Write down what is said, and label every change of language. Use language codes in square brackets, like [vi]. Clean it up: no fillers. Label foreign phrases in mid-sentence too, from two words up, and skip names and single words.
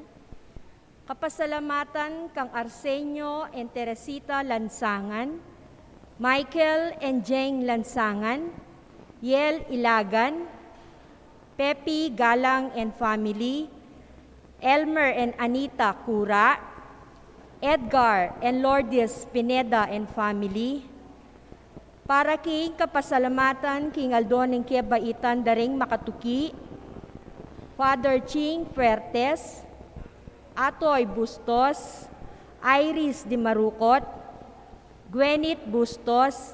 [pam] Kapasalamatan kang Arsenio and Teresita Lansangan, Michael and Jane Lansangan, Yel Ilagan, Pepe Galang [en] and family, [pam] Elmer and Anita Cura, Edgar and Lourdes Pineda [en] and family, [pam] para king kapasalamatan king Aldon ng Kebaitan daring makatuki, Father Ching Fuertes, Atoy Bustos, Iris Di Marukot, Gwenit Bustos,